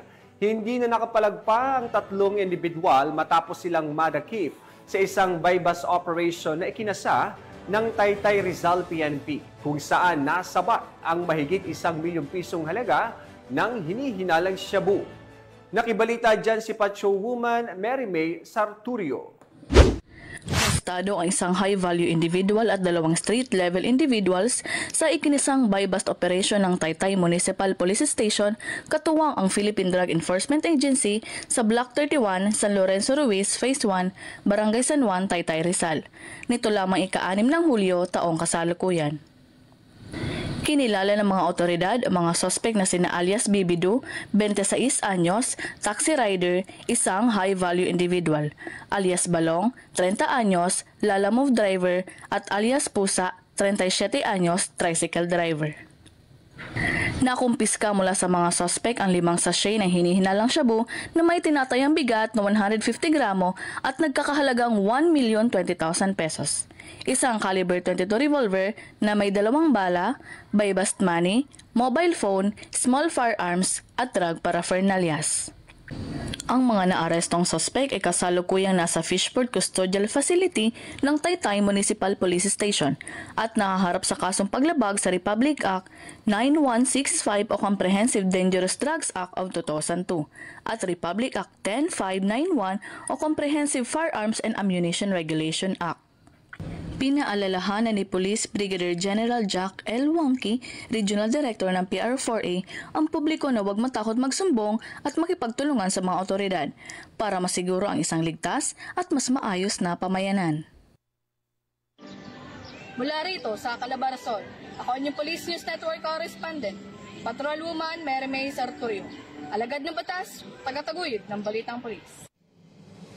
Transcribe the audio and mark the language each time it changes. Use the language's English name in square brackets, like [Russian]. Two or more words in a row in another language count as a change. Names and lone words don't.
[Filipino] Hindi na nakapalagpa ang tatlong individual matapos silang madakip sa isang [English] bypass operation [Filipino] na ikinasa ng Taytay Rizal PNP, kung saan nasabat ang mahigit 1 milyong pisong halaga ng hinihinalang shabu. Nakibalita dyan si Patrolwoman Mary May Sarturio. Arestado ang isang [English] high-value individual [Filipino] at 2 [English] street-level individuals [Filipino] sa ikinisang [English] buy-bust operation [Filipino] ng Taytay Municipal Police Station katuwang ang Philippine Drug Enforcement Agency sa Block 31, San Lorenzo Ruiz, Phase 1, Barangay San Juan, Taytay Rizal. Nito lamang ika-6 ng Hulyo, taong kasalukuyan. Kinilala ng mga otoridad ang mga suspect na sina alias Bibidu, 26 anyos, [English] taxi rider, [Filipino] isang [English] high-value individual, [Filipino] alias Balong, 30 anyos, [English] lalamove driver, [Filipino] at alias Pusa, 37 anyos, [English] tricycle driver. [Filipino] Nakumpiska mula sa mga suspect ang 5 sachet ng hinihinalang shabu na may tinatayang bigat na 150 gramo at nagkakahalagang 1,020,000 pesos. Isang [English] caliber 22 revolver [Filipino] na may 2 bala, [English] buy-bust money, mobile phone, small firearms [Filipino] at [English] drug paraphernalias. [Filipino] Ang mga naarestong suspect ay kasalukuyang nasa Fishport Custodial Facility ng Taytay Municipal Police Station at nakaharap sa kasong paglabag sa Republic Act 9165 o Comprehensive Dangerous Drugs Act of 2002 at Republic Act 10591 o Comprehensive Firearms and Ammunition Regulation Act. Pinaalalahanan ni Police Brigadier General Jack L. Wonky, [English] Regional Director [Filipino] ng PR4A, ang publiko na huwag matakot magsumbong at makipagtulungan sa mga otoridad para masiguro ang isang ligtas at mas maayos na pamayanan. Mula rito sa Calabarzon, ako ang Police News Network Correspondent, Patrolwoman Mary May Sarturio, alagad ng batas, tagataguyod ng Balitang Pulis.